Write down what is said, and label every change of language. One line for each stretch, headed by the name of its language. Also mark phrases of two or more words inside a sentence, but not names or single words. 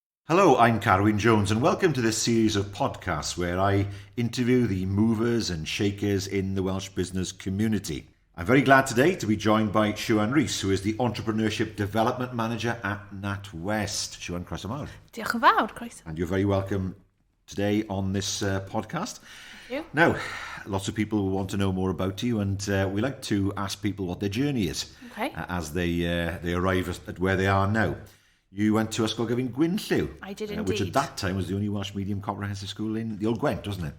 English: Hello, I'm Carwyn Jones, and welcome to this series of podcasts where I interview the movers and shakers in the Welsh business community. I'm very glad today to be joined by Siwan Rees, who is the Entrepreneurship Development Manager at NatWest.
Welsh: Siwan, croeso mawr. Diolch yn fawr, croeso.
English: And you're very welcome today on this podcast. Thank you. Now, lots of people want to know more about you, and we like to ask people what their journey is as they arrive at where they are now. You went to Ysgol Gyfun Gwynllyw. I did indeed. Which at that time was the only Welsh medium comprehensive school in the Old Gwent, wasn't it?